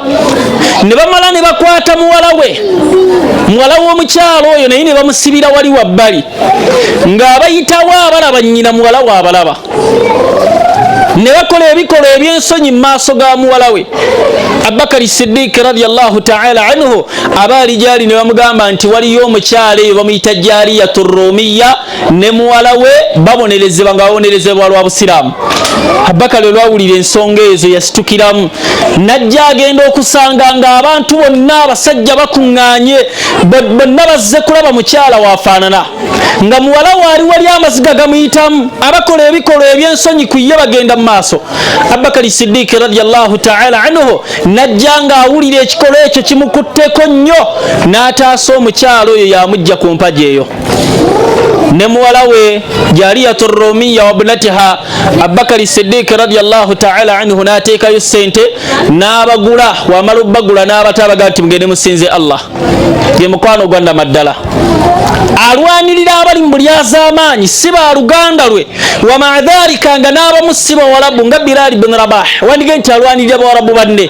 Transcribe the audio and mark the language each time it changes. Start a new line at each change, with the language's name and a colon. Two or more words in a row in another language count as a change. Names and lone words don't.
Ganda: Ne bamala ne bakwata muwala we, muwala w'omukyalo oyo naye ne bamusibira wali wabbali ng'abayitawo abalaba nnyina muwala we abalaba, ne bakola ebikolwa ebyensonyi mu maaso ga muwala we. Abubakari Siddiq
Arabic: رضي الله تعالى عنه
Ganda: abaali gyali ne bamugamba nti waliyo omukyala eyo bamuyita Jariyatu Rumiya ne muwala we babonerezebwa nga babonerezebwa lwa busiraamu. Abubakari olwawulira ensonga ezo yasitukiramu, najja agenda okusanga ng'abantu bonna abasajja bakuŋŋaanye, bonna bazze kulaba mukyala waafaanana, nga muwala waali wali amaziga gamuyitamu, abakola ebikolwa ebyensonyi ku ye bagenda mu maaso. Abubakari Siddiq
Arabic: رضي الله تعالى عنه
Ganda: najja ng'awulira ekikolwa ekyo kimukutteko nnyo, n'ataasa omukyalo oyo yamujja ku mpagi eyo ne muwala we Jariyatu Rumiya
Arabic: وابنتها.
Ganda: Abubakari Siddiq
Arabic: رضي الله تعالى عنه
Ganda: n'ateekayo ssente n'abagula, wamala obbagula n'abatabaga nti mugende musinze Allah. Ye mukwano gwa Namaddala alwanirira abali mu bulyazaamaanyi, si ba luganda lwe,
Arabic: ومع ذلك
Ganda: nga n'abamusiba Warabu nga Bilal ibn Rabah, wandige nti alwanirira Bawarabu banne.